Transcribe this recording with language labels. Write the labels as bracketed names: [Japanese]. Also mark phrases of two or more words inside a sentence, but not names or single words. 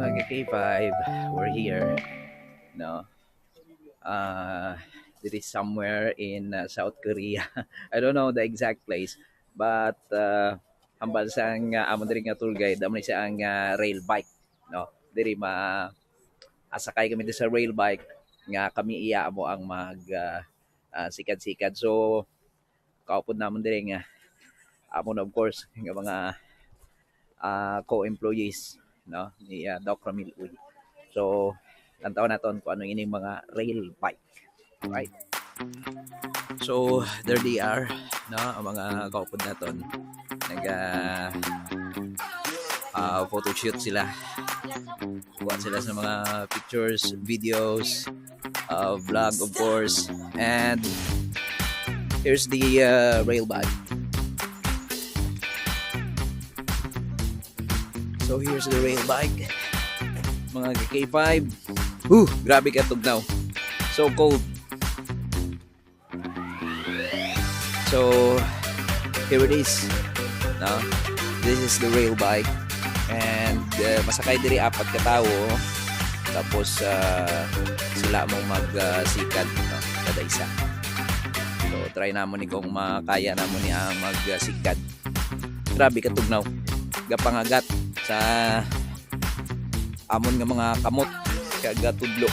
[English] K5, we're here. No, it is somewhere in South Korea. I don't know the exact place, [Hiligaynon] but hambal sang amo diri nga tour guide, amo ni siya ang [English] rail bike. [Hiligaynon] No, diri asakay kami sa [English] rail bike [Hiligaynon] nga kami iya mo ang mag sikad-sikad. So kaupod namon diri nga amo na [English] of course [Hiligaynon] nga mga co-employees no ni Doc Ramil Uy. So lantaw naton kung ano ining mga [English] rail bike. [Hiligaynon] Right. [English] So there they are [Hiligaynon] no ang mga kaupod naton nag [English] photo shoot [Hiligaynon] sila. Kuha sila sa mga pictures, videos, vlog [English] of course. And here's the rail bike. So here's the rail bike. [Hiligaynon] Mga K5. Grabe ka tugnaw. [English] So cold. So here it is. No? This is the rail bike. [Hiligaynon] And masakay diri apat ka tao. Tapos sila mong magsikad no? Kada isa. So try namon ni kung makaya namon ni magsikad. Grabe ka tugnaw. Gapangagat sa amon nga mga kamot kaga tudlo.